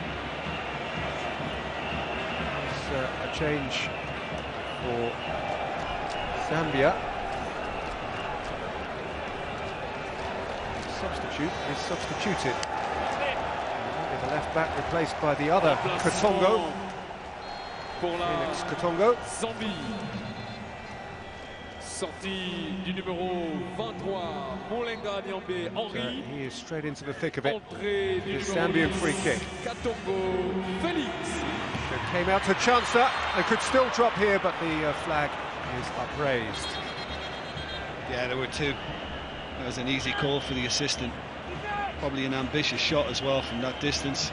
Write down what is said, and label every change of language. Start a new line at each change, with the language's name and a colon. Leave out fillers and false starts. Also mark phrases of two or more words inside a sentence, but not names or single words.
English: There's a change for Zambia. Substitute is substituted. The left back replaced by the other Katongo. Felix Katongo.
French: Zambie. Sortie du numéro 23, Molenga Nyambe Henri.
English: He is straight into the thick of it.
French: Entrée du
English: The Zambian free kick. Katongo Felix. It came out to Chancer. They could still drop here, but the flag is upraised. Yeah, there were 2. That was an easy call for the assistant. Probably an ambitious shot as well from that distance.